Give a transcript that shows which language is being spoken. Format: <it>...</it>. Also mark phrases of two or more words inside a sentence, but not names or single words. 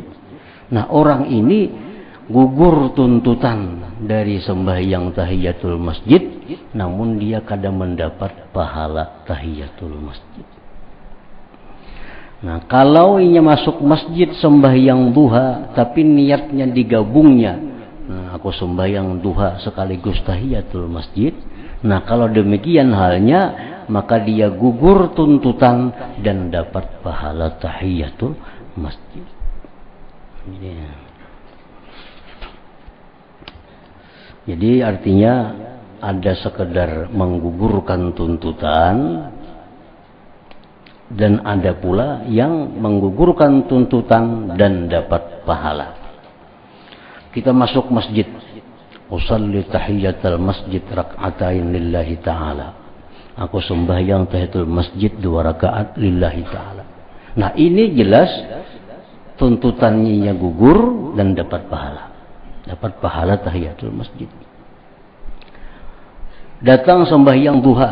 <bjn>Nah, orang ini gugur tuntutan dari sembahyang tahiyatul masjid, namun dia kada mendapat pahala tahiyatul masjid. Nah, kalau inya masuk masjid sembahyang duha tapi niatnya digabungnya, nah, aku sembahyang duha sekaligus tahiyatul masjid.</bjn> <id>Nah, kalau demikian halnya, maka dia gugur tuntutan dan dapat pahala tahiyatul masjid. Ya. Jadi artinya ada sekedar menggugurkan tuntutan, dan ada pula yang menggugurkan tuntutan dan dapat pahala.</id> <ar>Kita masuk masjid, أصلي تحية المسجد ركعتين لله تعالى.</ar> <bjn>Aku sembahyang tahiyatul masjid 2 rakaat</bjn> <ar>لله تعالى.</ar> <id>Nah, ini jelas tuntutannya gugur dan dapat pahala. Dapat pahala tahiyatul masjid. Datang sembahyang duha.</id>